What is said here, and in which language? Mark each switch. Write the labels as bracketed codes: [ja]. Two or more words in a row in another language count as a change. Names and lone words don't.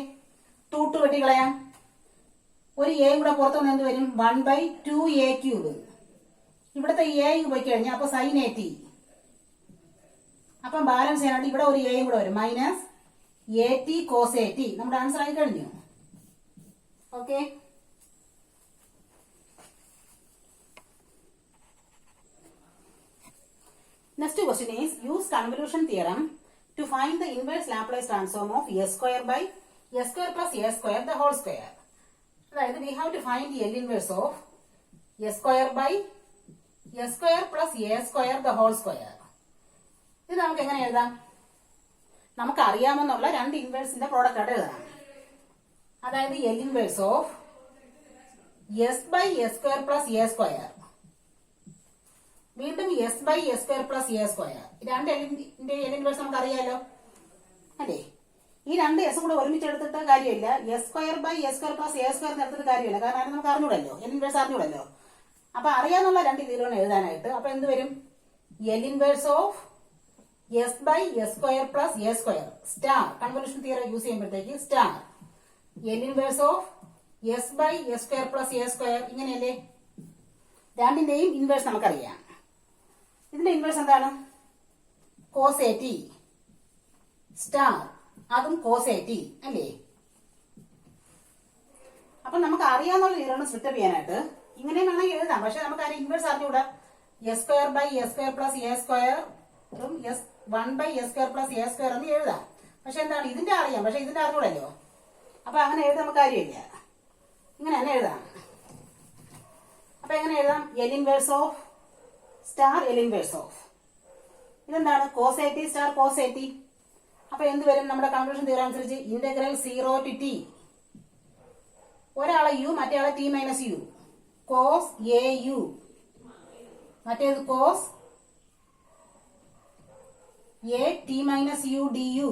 [ml] 2 വെട്ടി കളയാം. ഒരു എയും കൂടെ പുറത്തുനിന്ന് എന്ത് വരും? 1/2a³. ഇവിടുത്തെ എ പോയി കഴിഞ്ഞാൽ അപ്പൊ സൈൻ AT. അപ്പം ബാലൻസ് ചെയ്യാനായിട്ട് ഇവിടെ ഒരു എയും കൂടെ വരും. [en] minus AT cos AT. [ml] നമ്മുടെ ആൻസർ ആയി കഴിഞ്ഞു. ഓക്കെ. [en] Next question is use convolution theorem to find the inverse Laplace transform of s² by s² plus a² the whole square. അതായത് we have to find the L inverse of s² by s² plus a² the whole square. [ml] ഇത് നമുക്ക് എങ്ങനെ എഴുതാം? നമുക്ക് അറിയാമെന്നുള്ള രണ്ട് ഇൻവേഴ്സിന്റെ പ്രോഡക്റ്റ് ആയിട്ട് എഴുതാം. [en] അതായത് L inverse of s by s² plus a². വീണ്ടും s by s² plus a². [ml] രണ്ട് എല്ലിന്റെ [en] L inverse [ml] നമുക്ക് അറിയാലോ അല്ലേ? ഈ രണ്ട് എസ് കൂടെ ഒരുമിച്ച് എടുത്തിട്ട് കാര്യമില്ല. [en] s² by s² plus a² [ml] എടുത്തിട്ട് കാര്യമില്ല. കാരണം അത് നമുക്ക് അറിഞ്ഞൂടല്ലോ. [en] L inverse [ml] അറിഞ്ഞൂടല്ലോ. അപ്പൊ അറിയാന്നുള്ള രണ്ട് രീതിയിലാണ് എഴുതാനായിട്ട്. അപ്പൊ എന്ത് വരും? [en] L inverse of s by s² plus a² star convolution theorem use ചെയ്യുമ്പോഴത്തേക്ക് സ്റ്റാർ L inverse of s by s² plus a². [ml] ഇങ്ങനെയല്ലേ? രണ്ടിന്റെയും ഇൻവേഴ്സ് നമുക്കറിയാം. ഇതിന്റെ ഇൻവേഴ്സ് എന്താണ്? [en] cos AT star [ml] അതും [en] cos AT [ml] അല്ലേ? അപ്പൊ നമുക്ക് അറിയാന്നുള്ള രീതിയിലാണ് സ്പ്ലിറ്റ് ചെയ്യാനായിട്ട്. ഇങ്ങനെ വേണമെങ്കിൽ എഴുതാം. പക്ഷെ നമുക്ക് അതിന് ഇൻവേഴ്സ് അറിഞ്ഞുകൂടാ. [en] s² by s² plus a² [ml] 1 by s² plus a² എന്ന് എഴുതാം. പക്ഷെ എന്താണ്? ഇതിന്റെ അറിയാം. പക്ഷെ ഇതിന്റെ അറിഞ്ഞൂടല്ലോ. അപ്പൊ അങ്ങനെ എഴുതാൻ നമുക്ക് കാര്യമില്ല. ഇങ്ങനെ തന്നെ എഴുതാം. അപ്പൊ എങ്ങനെ എഴുതാം? [en] L inverse of star L inverse of [ml] ഇതെന്താണ്? [en] cos AT star cos AT. [ml] അപ്പൊ എന്ത് വരും? നമ്മുടെ [en] convolution theorem [ml] അനുസരിച്ച് [en] integral 0 to t. [ml] ഒരാളെ u മറ്റേ ആളെ [en] t minus u. cos a u, മറ്റേത് cos a t minus u d u.